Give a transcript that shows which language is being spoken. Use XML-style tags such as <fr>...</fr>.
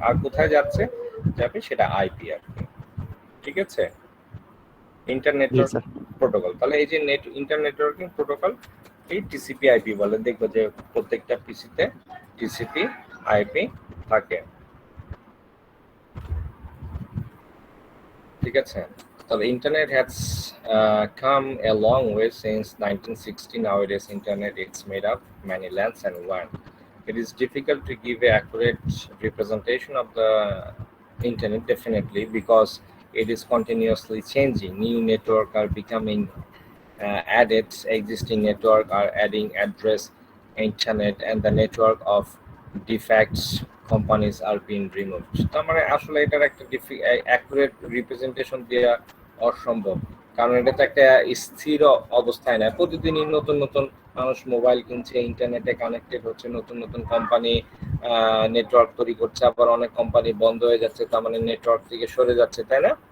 <bn>আর কোথায় যাচ্ছে যাবে সেটা আইপি আর কি, ঠিক আছে।</bn> <en>internet</en> <bn>জি স্যার। প্রোটোকল, তাহলে এই যে ইন্টারনেট নেটওয়ার্কিং প্রোটোকল এই টিসিপি আইপি বলে। দেখবো যে প্রত্যেকটা পিসিতে টিসিপি আইপি থাকে, ঠিক আছে।</bn> <en>তাহলে internet has come a long way since 1960. Nowadays internet is made up many lands and WAN. It is difficult to give a accurate representation of the internet, definitely, because it is continuously changing. New network are becoming added, existing network are adding address internet, and the network of defects companies are being removed.</en> <bn>তার মানে আসলে এটার একটা accurate representation দেওয়া অসম্ভব, কারণ এটা তো একটা স্থির অবস্থায় না। প্রতিদিনই নতুন নতুন মানুষ মোবাইল কিনছে, ইন্টারনেটে কানেক্টেড হচ্ছে, নতুন নতুন কোম্পানি নেটওয়ার্ক তৈরি করছে, আবার অনেক কোম্পানি বন্ধ হয়ে যাচ্ছে, তার মানে নেটওয়ার্ক থেকে সরে যাচ্ছে, তাই না?</bn>